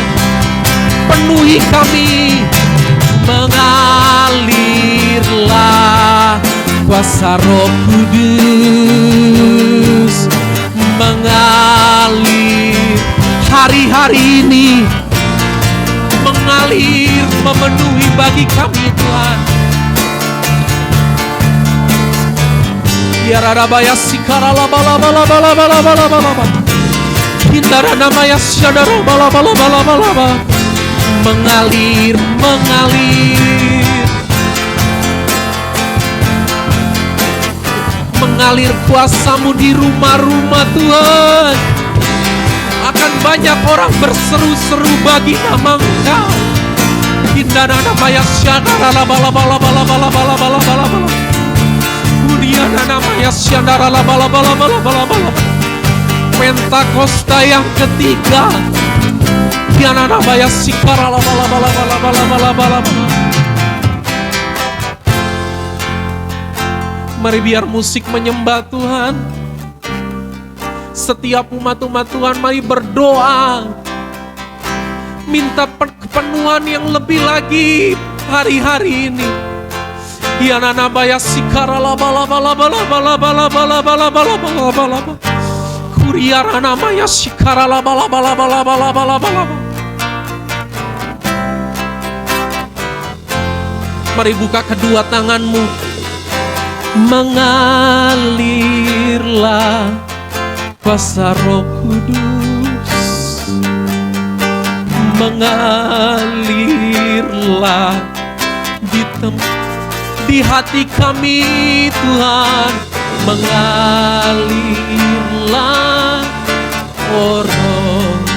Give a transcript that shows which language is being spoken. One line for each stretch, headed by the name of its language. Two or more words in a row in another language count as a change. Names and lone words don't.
Indonesian: Penuhi kami, mengalirlah kuasa Roh Kudus, mengalir hari-hari ini, mengalir memenuhi bagi kami Tuhan. Yararabaya sikarala bala bala bala bala bala bala. Hindara namaya syadara bala bala bala bala bala. Mengalir, mengalir. Mengalir kuasa-Mu di rumah-rumah Tuhan. Akan banyak orang berseru-seru bagi nama Engkau. Hindara namaya syadara bala bala bala bala bala bala bala bala. Pentakosta yang ketiga. Mari biar musik menyembah Tuhan. Setiap umat-umat Tuhan mari berdoa. Minta kepenuhan yang lebih lagi hari-hari ini. Yana baya sikara la bala bala bala bala bala bala bala bala bala bala. Kuriara namanya sikara la bala bala bala bala bala bala. Mari buka kedua tanganmu. Mengalirlah kuasa Roh Kudus. Mengalirlah di tempat, di hati kami Tuhan, mengalirlah Roh-Ku.